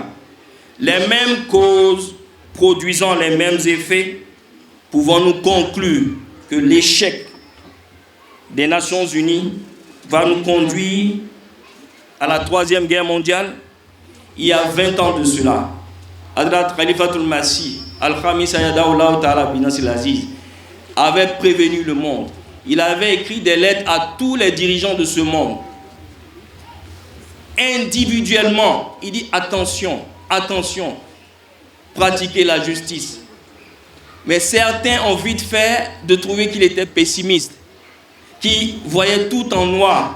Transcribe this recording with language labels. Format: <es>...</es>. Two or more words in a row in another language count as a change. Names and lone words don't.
<fr>Les mêmes causes produisant les mêmes effets, pouvons-nous conclure que l'échec des Nations Unies va nous conduire à la Troisième Guerre mondiale? Il y a 20 ans de cela, Hadrat Khalifatul Masih al-Khamis</fr> <ar>أيده الله تعالى بنصره العزيز</ar> <fr>avait prévenu le monde. Il avait écrit des lettres à tous les dirigeants de ce monde. Individuellement, il dit attention, attention, pratiquez la justice. Mais certains ont vite fait de trouver qu'il était pessimiste, qu'il voyait tout en noir.</fr>